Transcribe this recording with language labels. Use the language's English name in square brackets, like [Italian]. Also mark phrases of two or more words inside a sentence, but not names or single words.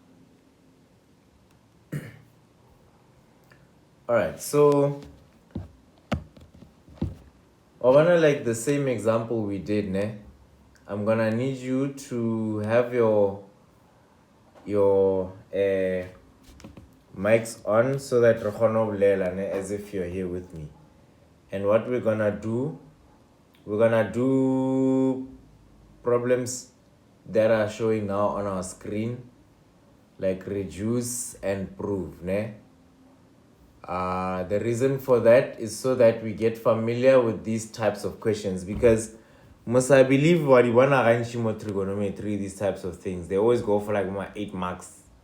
[English] Alright, so I wanna like the same example we did, ne? I'm gonna need you to have your mics on so that [Southern Sotho] re kgone ho bolela, [English] ne, as if you're here with me. And what we're gonna do problems that are showing now on our screen, like reduce and prove, ne? The reason for that is so that we get familiar with these types of questions, because Musa, I believe what you wanna rank trigonometry, these types of things, they always go for like 8 marks.